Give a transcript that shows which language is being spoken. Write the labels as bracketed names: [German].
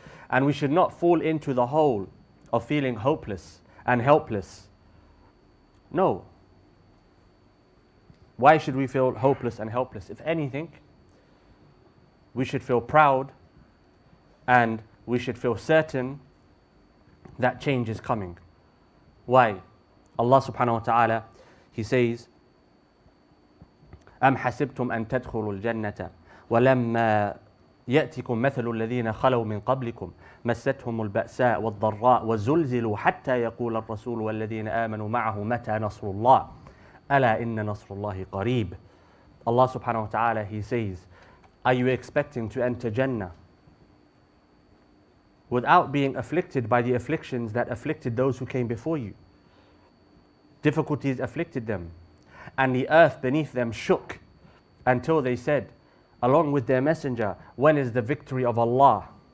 [English] And we should not fall into the hole of feeling hopeless and helpless No. Why should we feel hopeless and helpless? If anything, we should feel proud and we should feel certain that change is coming. Why? [Arabic] Allah subhanahu wa ta'ala, He says, أم حسبتم أن تدخلوا الجنة ولما يأتكم مثل الذين خلوا من قبلكم مستهم البأساء والضراء وزلزلوا حتى يقول الرسول والذين آمنوا معه متى نصر الله ألا إن نصر الله قريب. [English] Allah subhanahu wa ta'ala, He says, are you expecting to enter Jannah without being afflicted by the afflictions that afflicted those who came before you? Difficulties afflicted them, and the earth beneath them shook until they said, along with their messenger, when is the victory of Allah?